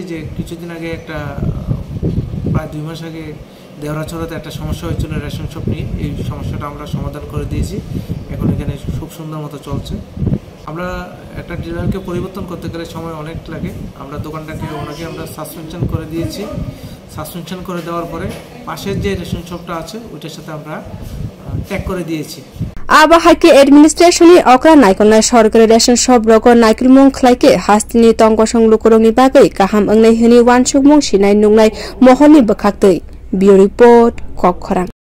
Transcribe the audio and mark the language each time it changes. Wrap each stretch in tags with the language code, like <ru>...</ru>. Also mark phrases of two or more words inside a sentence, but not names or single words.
<bn>যে কিছুদিন আগে একটা প্রায় 2 মাস আগে দেওরাছড়াতে একটা সমস্যা হয়েছিল</bn> <en>ration shop</en> <bn>নিয়ে এই সমস্যাটা আমরা সমাধান করে দিয়েছি এখন এখানে খুব সুন্দর মতো চলছে আমরা একটা ডিলারকে পরিবর্তন করতে গেলে সময় অনেক লাগে আমরা দোকানটাকে ওনাকে আমরা সাসপেনশন করে দিয়েছি সাসপেনশন করে দেওয়ার পরে পাশের যে</bn> <en>ration shopta</en> <bn>আছে ওইটার সাথে আমরা ট্যাগ করে দিয়েছি</bn> <trp>आबाहायके एडमिनिस्ट्रेशननि अक्रा नायकलनाय सरकारि</trp> <en>ration shop</en> <trp>रगो नायकुलमुं खलायके हास्तिनि तंगसं लुकुरंनि बागै गाहाम अंगनाय हनि वानसुकमुं सिनाय नुंनाय महरनि बखाक्तै</trp> <en>view report</en> <trp>ककखरां।</trp>